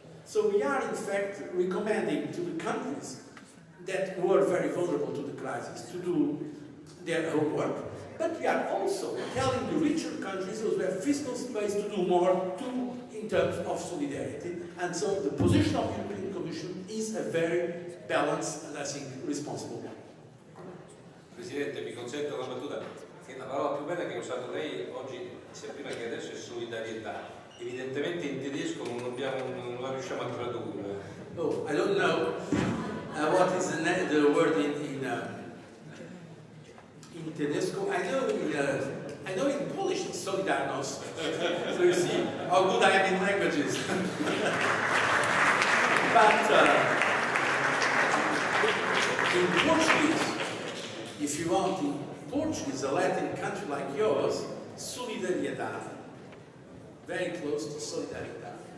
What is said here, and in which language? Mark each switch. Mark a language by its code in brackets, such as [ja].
[en] So we are in fact recommending to the countries that were very vulnerable to the crisis to do their homework, but we are also telling the richer countries who have fiscal space to do more too in terms of solidarity. And so the position of the European Commission is a very balanced and I think responsible one. [it] Presidente, mi consente una battuta, che la parola più bella che ha usato lei oggi, sia prima che adesso, è solidarietà. Evidentemente in tedesco non la riusciamo a tradurre. [en] Oh, I don't know what is the word in tedesco. I know in Polish it's solidarność. So you see how good I am in languages. But in Portuguese, if you want, in Portuguese, a Latin country like yours, solidariedade, very close to solidaridad.